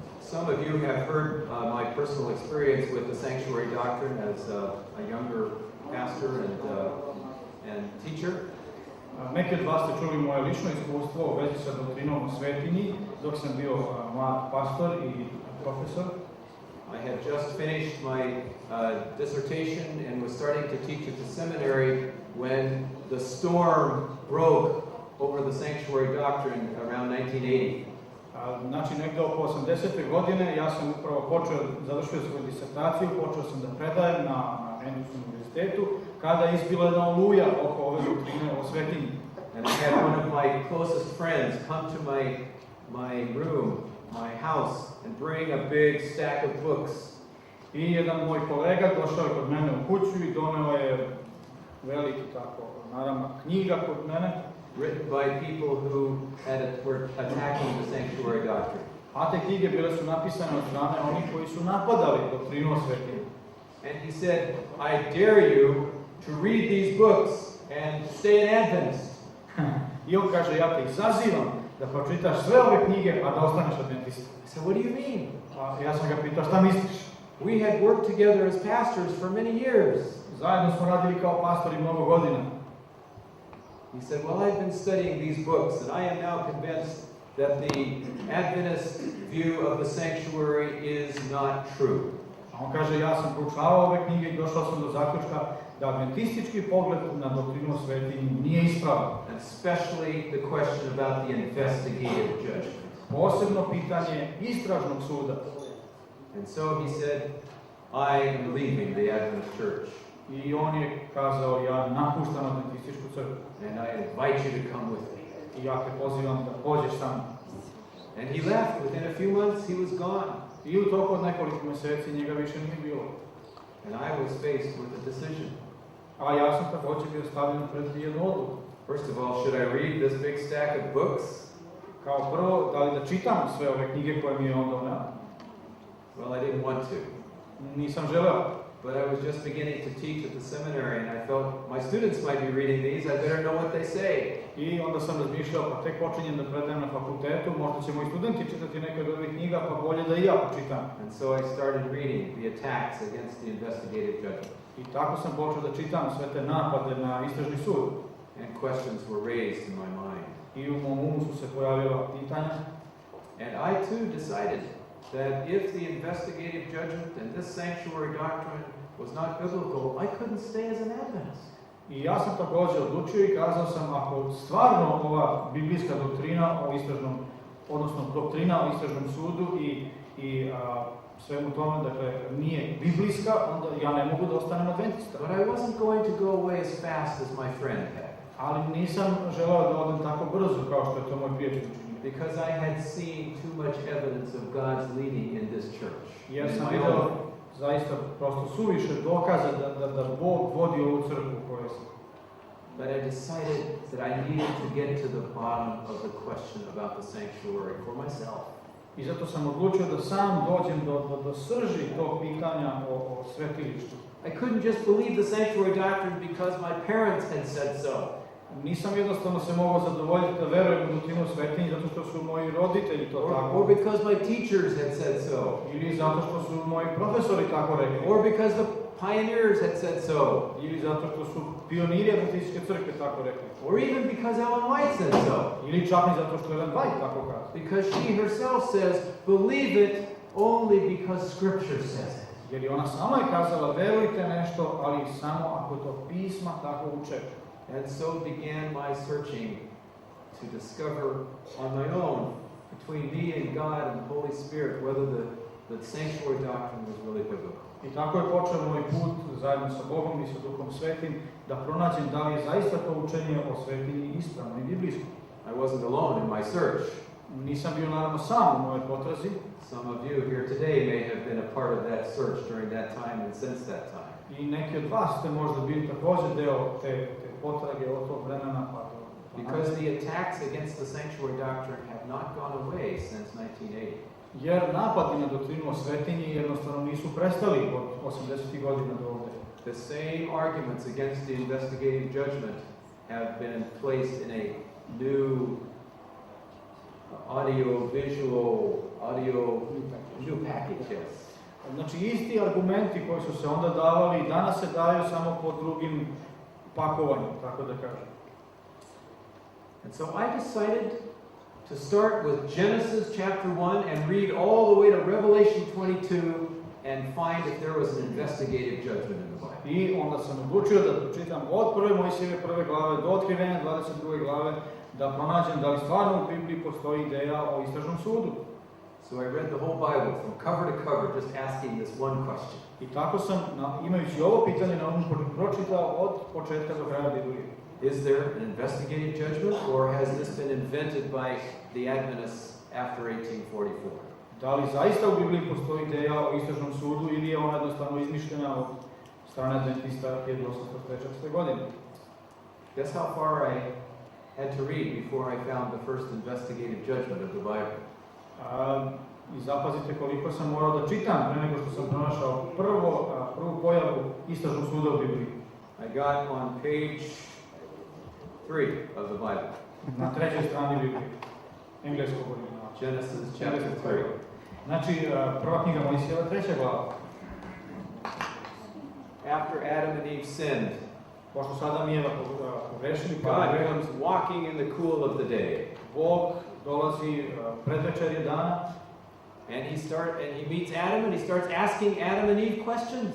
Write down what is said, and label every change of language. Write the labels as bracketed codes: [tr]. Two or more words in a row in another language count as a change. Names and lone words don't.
[en] Some of you have heard my personal experience with the sanctuary doctrine as a younger pastor and teacher. [sr] Neki od vas ste čuli moje lično iskustvo u vezi sa doktrinom o svetinji, dok sam bio mlad pastor i profesor. [en] I had just finished my dissertation and was starting to teach at the seminary when the storm broke over the sanctuary doctrine around 1980. [sr] Znači, negdje oko 80. godine ja sam upravo završio svoju disertaciju, počeo sam da predajem na Davidsonu univerzitetu, kada je izbila jedna oluja oko ove doktrine o svetinji. [en] And I had one of my closest friends come to my room, my house, and bring a big stack of books. [sr] I jedan moj kolega došao je kod mene u kuću i doneo je veliki tako naramak knjiga kod mene. [en] Written by people who were attacking the sanctuary doctrine. [sr] A te knjige bile su napisane od strane onih koji su napadali doktrinu o svetinji. [en] And he said, I dare you to read these books and stay an Adventist. [sr] I on kaže, ja te izazivam da pročitaš sve ove knjige, a da ostaneš adventista. [en] I said, what do you mean? [sr] A ja sam ga pitao, šta misliš? [en] We had worked together as pastors for many years. [sr] Zajedno smo radili kao pastori mnogo godina. [en] He said, well, I've been studying these books, and I am now convinced that the Adventist view of the sanctuary is not true. [sr] A on kaže, ja sam proučavao ove knjige i došao sam do zaključka da adventistički pogled na doktrinu o svetinji nije ispravan. [en] Especially the question about the investigative judgment. [sr] Posebno pitanje istražnog suda. [en] And so he said, I am leaving the Adventist church. [sr] I on je kazao, ja napuštam adventističku crkvu. [en] And I invite you to come with me. [sr] I ja te pozivam da pođeš sa mnom. [en] And he left. Within a few months, he was gone. [sr] I u toku od nekoliko mjeseci njega više nije bilo. [en] And I was faced with a decision. [sr] A ja sam također bio stavljen pred jednu odluku. [en] First of all, should I read this big stack of books? [sr] Kao prvo, da li da čitam sve ove knjige koje mi je on doneo? [en] Well, I didn't want to. [sr] Nisam želeo. [en] But I was just beginning to teach at the seminary, and I felt my students might be reading these. I better know what they say. [sr] I onda sam razmišljao, pa tek počinjem da predajem na fakultetu, možda će moji studenti čitati neke od ovih knjiga, pa bolje da i ja počitam. [en] And so I started reading the attacks against the investigative judgment. [sr] I tako sam počeo da čitam sve te napade na istražni sud. [en] And questions were raised in my mind. [sr] I u mom umu su se pojavila pitanja. [en] And I too decided that if the investigative judgment and this sanctuary doctrine was not biblical, I couldn't stay as an Adventist. [sr] I ja sam također odlučio i kazao sam, ako stvarno ova biblijska doktrina o istražnom, odnosno doktrina o istražnom sudu i svemu tome, dakle, nije biblijska, onda ja ne mogu da ostanem adventista. [en] But I wasn't going to go away as fast as my friend had. [sr] Ali nisam želeo da odem tako brzo kao što je to moj prijatelj učinio. [en] Because I had seen too much evidence of God's leading in this church. [sr] Jer sam vidio zaista prosto suviše dokaza da Bog vodi ovu crkvu u kojoj sam. [en] But I decided that I needed to get to the bottom of the question about the sanctuary for myself. [sr] I zato sam odlučio da sam dođem do srži tog pitanja o svetilištu. [en] I couldn't just believe the sanctuary doctrine because my parents had said so. [sr] Nisam jednostavno se mogao zadovoljiti da verujem u doktrinu svetinje zato što su moji roditelji to tako. [en] Or because my teachers had said so. [sr] Ili zato što su moji profesori tako rekli. [en] Or because the pioneers had said so. [sr] Ili zato što su pioniri adventističke crkve tako rekli. [en] Or even because Ellen White said so. [sr] Ili čak i zato što Ellen White tako kaže. [en] Because she herself says, believe it only because Scripture says it. [sr] Jer ona sama je kazala, verujte nešto, ali samo ako to pisma tako uče. [en] And so began my searching to discover on my own, between me and God and the Holy Spirit, whether the sanctuary doctrine was really biblical. [sr] I tako je počeo moj put zajedno sa Bogom i sa Duhom Svetim da pronađem da li je zaista to učenje o svetinji ispravno i biblijsko. [en] I wasn't alone in my search. [sr] Nisam bio naravno sam u mojoj potrazi. [en] Some of you here today may have been a part of that search during that time and since that time. [sr] I neki od vas ste možda bili također deo te potrage od tog vremena pa do [en] Because the attacks against the sanctuary doctrine have not gone away since 1980. [sr] Jer napadi na doktrinu o svetinji jednostavno nisu prestali od 80. godina do ovdje. [en] The same arguments against the investigative judgment have been placed in a new new package, yes. [sr] Znači, isti argumenti koji su se onda davali, danas se daju samo pod drugim pakovanjem, tako da kažem. [en] And so I decided to start with Genesis chapter 1 and read all the way to Revelation 22 and find if there was an investigative judgment in the Bible. [sr] I onda sam odlučio da pročitam od prve Mojsijeve prve glave do Otkrivenja 22. glave, da pronađem da li stvarno u Bibliji postoji ideja o istražnom sudu. [en] So I read the whole Bible from cover to cover, just asking this one question. [sr] I tako sam, imajući ovo pitanje na umu, pročitao od početka do kraja Biblije. [en] Is there an investigative judgment, or has this been invented by the Adventists after 1844? [sr] Da li zaista u Bibliji postoji ideja o istražnom sudu ili je ona jednostavno izmišljena od strane Adventista 1844. godine? [en] Guess how far I had to read before I found the first investigative judgment of the Bible? [sr] I zapazite koliko sam morao da čitam pre nego što sam pronašao prvu pojavu istražnog suda u Bibliji. [en] I got on page 3 of the Bible. [sr] Na trećoj strani Biblije, engleskog originala. [en] Genesis chapter 3. [sr] Znači, prva knjiga Mojsijeva, 3. glava. [en] After Adam and Eve sinned, [sr] Pošto su Adam i Eva pogrešili, [en] God comes walking in the cool of the day. [sr] Bog dolazi predvečerje dana. [en] And he meets Adam and he starts asking Adam and Eve questions.